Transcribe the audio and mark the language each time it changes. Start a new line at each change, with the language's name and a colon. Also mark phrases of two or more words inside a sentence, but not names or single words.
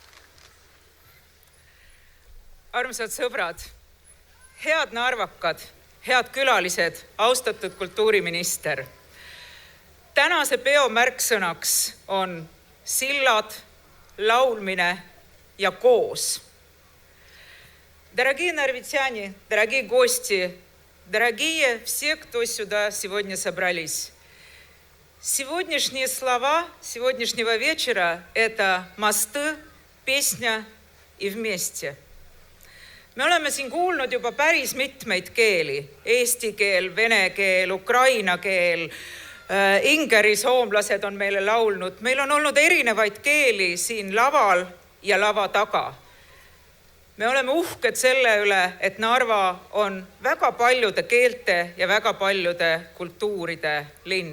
Estonian: Armsad sõbrad, head narvakad head külalised, austatud kultuuriminister. Tänase peo märksõnaks on sillad, laulmine ja koos.
Russian: Дорогие нарвитяне, дорогие гости, дорогие все, кто сюда сегодня собрались. Сегодняшние слова сегодняшнего вечера – это мосты, песня и вместе.
Estonian: Me oleme siin kuulnud juba päris mitmeid keeli. Eesti keel, vene keel, ukraina keel, ingeri soomlased on meile laulnud. Meil on olnud erinevaid keeli siin laval ja lava taga. Me oleme uhked selle üle, et Narva on väga paljude keelte ja väga paljude kultuuride linn.